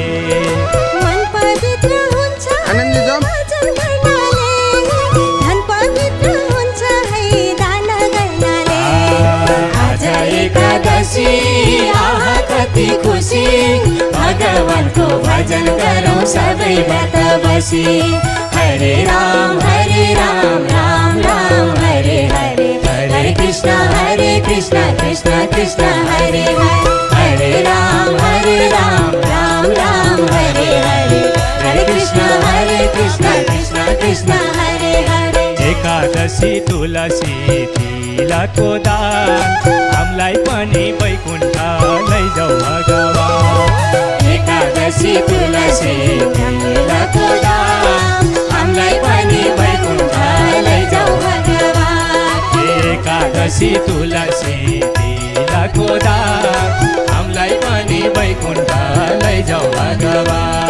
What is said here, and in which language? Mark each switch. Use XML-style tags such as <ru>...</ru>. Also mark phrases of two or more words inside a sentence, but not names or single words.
<ne>मन पवित्र हुन्छ भजन गर्नाले धन पवित्र हुन्छ है दान गर्नाले आज एकादशी आहा कति खुसी भगवानको भजन गरौँ सबै व्रत बसी</ne> <sa>हरे राम राम राम हरे हरे</sa> <ne>हरे कृष्ण कृष्ण कृष्ण हरे हरे हरे राम राम राम हरे हरे हरे कृष्ण कृष्ण कृष्ण हरे हरे एकादशी तुलसी तिलको दान हामीलाई पनि वैकुण्ठ लैजाऊ भगवान एकादशी तुलसी तिलको दान हामीलाई पनि वैकुण्ठ लैजाऊ भगवान एकादशी तुलसी तिलको दान हामीलाई पनि वैकुण्ठ लैजाऊ भगवान</ne>